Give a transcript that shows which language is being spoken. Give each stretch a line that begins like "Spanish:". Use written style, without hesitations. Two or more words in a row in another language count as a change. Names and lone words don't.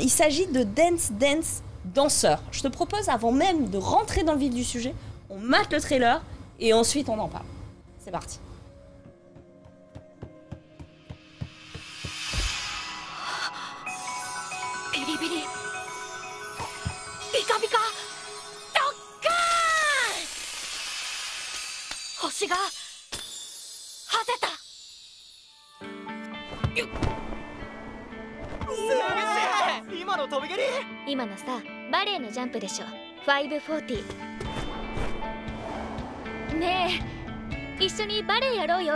French: Il s'agit de Dance Dancer. Je te propose, avant même de rentrer dans le vif du sujet, on mate le trailer et ensuite on en parle. C'est parti. Bilibili.
Japanese: Pika pika. Dokkan. 星がはぜた。今の飛び蹴り。今のさ、バレエのジャンプでしょ。540。ねえ、一緒にバレエやろうよ。